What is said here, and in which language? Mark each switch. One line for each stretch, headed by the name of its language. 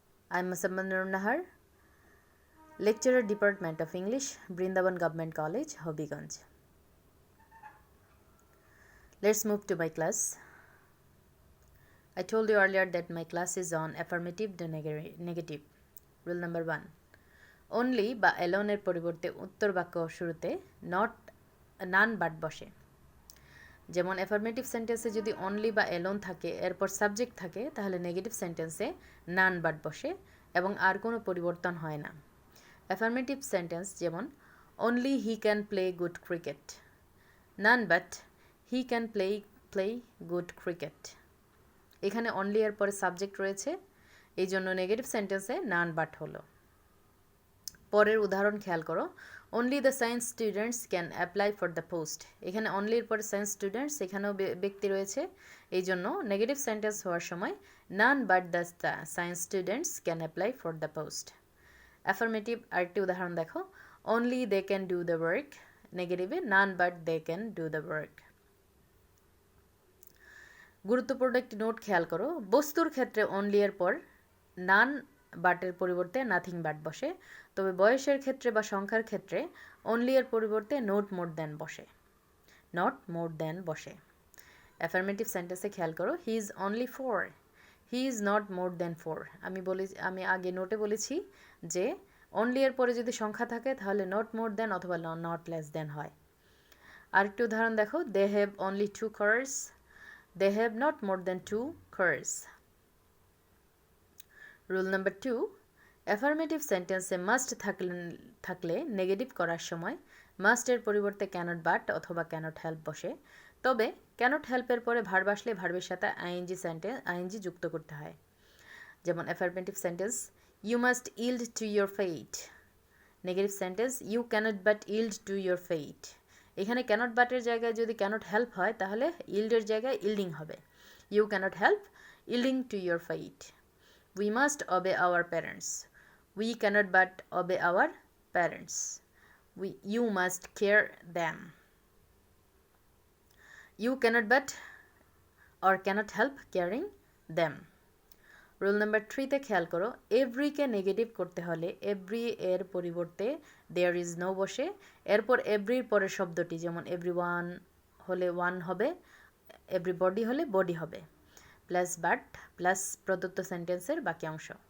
English: I'm Musamman Nur Nahar, Lecturer Department of English, Brindaban Government College, Hobiganj. Let's move to my class. I told you earlier that my class is on affirmative to negative. Rule number 1.
Bangla: Only বা alone এর পরিবর্তে উত্তর বাক্য শুরুতে not none but বসে। যেমন affirmative sentence এ যদি only বা alone থাকে এরপর subject থাকে তাহলে negative sentence A none but বসে এবং আর কোনো পরিবর্তন হয় না।
English: Affirmative sentence যেমন only he can play good cricket, none but he can play good cricket।
Bangla: এখানে only এর পরে সাবজেক্ট রয়েছে, এই জন্য নেগেটিভ সেন্টেন্সে none but হলো। পরের উদাহরণ খেয়াল করো,
English: only the science students can apply for the post।
Bangla: এখানে only এর পরে science students, এখানেও ব্যক্তি রয়েছে, এই জন্য নেগেটিভ সেন্টেন্স হওয়ার সময়
English: none but the science students can apply for the post। Affirmative
Bangla: আরেকটি উদাহরণ দেখো,
English: only they can do the work, নেগেটিভে none but they can do the work।
Bangla: গুরুত্বপূর্ণ একটি নোট খেয়াল করো, বস্তুর ক্ষেত্রে only এর পর none but এর পরিবর্তে nothing but বসে, তবে বয়সের ক্ষেত্রে বা সংখ্যার ক্ষেত্রে only এর পরিবর্তে not more than বসে, not more than বসে।
English: affirmative সেন্টেন্সে
Bangla: খেয়াল করো,
English: he is only 4, he is not more than 4।
Bangla: আমি আগে নোটে বলেছি যে only এর পরে যদি সংখ্যা থাকে তাহলে not more than অথবা not less than হয়। আরেকটি উদাহরণ দেখো,
English: they have only 2 cars, they have not more than 2 cars।
Bangla: Rule number 2, affirmative সেন্টেন্সে মাস্ট থাকলে নেগেটিভ করার সময় মাস্ট এর পরিবর্তে ক্যানট বাট অথবা ক্যানট হেল্প বসে, তবে ক্যানট হেল্পের পরে ভার্ব আসলে ভার্বের সাথে আইএনজি যুক্ত করতে হয়।
English: যেমন affirmative sentence you must yield to your fate, negative sentence you cannot but yield to your fate.
Bangla: এখানে ক্যানট বাটের জায়গায় যদি ক্যানট হেল্প হয় তাহলে ইল্ডের জায়গায় ইল্ডিং হবে,
English: You cannot help yielding to your fate. We must obey our parents, we cannot but obey our parents, you must care them, you cannot but or cannot help caring them।
Bangla: Rule number 3 তে খেয়াল করো, এভরিকে negative করতে হলে every এর পরিবর্তে there is no বসে, এরপর এভরির পরের শব্দটি যেমন এভরিওয়ান হলে ওয়ান হবে, এভরিবডি হলে বডি হবে, প্লাস বাট প্লাস প্রদত্ত সেন্টেন্সের বাকি অংশ।